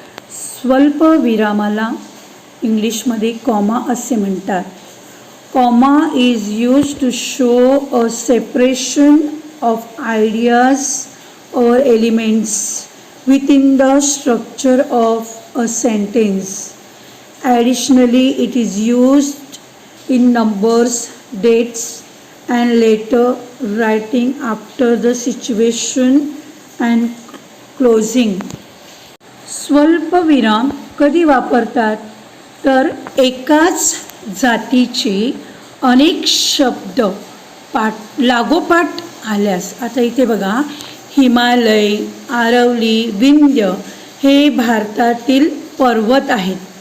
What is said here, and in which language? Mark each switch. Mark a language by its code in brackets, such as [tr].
[mr] स्वल्प विरामाला इंग्लिशमध्ये कॉमा असे म्हणतात. [en] Comma is used to show a separation of ideas or elements within the structure of a sentence. Additionally, it is used in numbers, dates, and letter writing after the situation and closing. [mr] स्वल्प विराम कधी वापरतात तर एकाच जातीचे अनेक शब्द लागोपाठ आल्यास. आता इथे बघा, हिमालय, आरवली, विंध्य हे भारतातील पर्वत आहेत.